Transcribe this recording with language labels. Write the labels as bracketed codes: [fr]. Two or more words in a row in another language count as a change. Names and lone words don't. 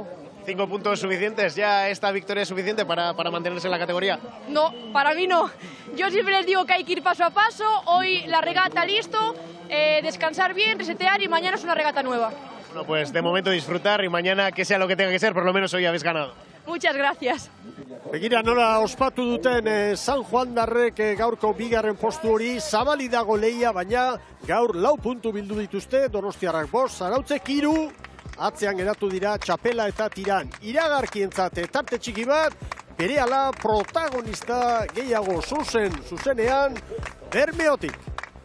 [es] 5 puntos suficientes, ¿ya esta victoria es suficiente para mantenerse en la categoría? No, para mí no. Yo siempre les digo que hay que ir paso a paso, hoy la regata listo, descansar bien, resetear y mañana es una regata nueva. Bueno, pues de momento disfrutar y mañana que sea lo que tenga que ser, por lo menos hoy habéis ganado. Muchas gracias. [eu] Begira nola ospatu duten San Juan darrek gaurko bigarren postu hori, zabali dago lehia, baina gaur 4 puntu bildu dituzte, Donostiarrak 5, Zarautzek 3, atzean geratu dira Txapela eta Tiran. Iragarkientzat tarte txiki bat, berehala protagonista gehiago zuzenean Bermeotik.